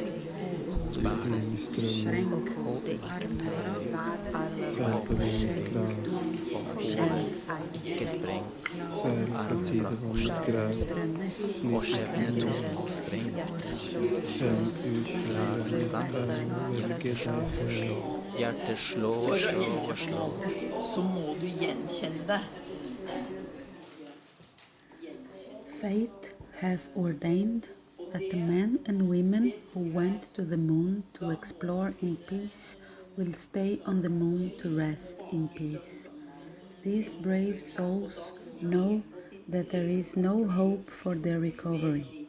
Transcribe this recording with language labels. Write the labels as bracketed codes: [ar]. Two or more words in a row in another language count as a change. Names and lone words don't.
[no] Ikke spreng. Og skjebne tung og streng. Hjertet slå og slå og slå. Så må du gjenkjenne det. [en] Fate has ordained that the men and women who went to the moon to explore in peace will stay on the moon to rest in peace. These brave souls know that there is no hope for their recovery.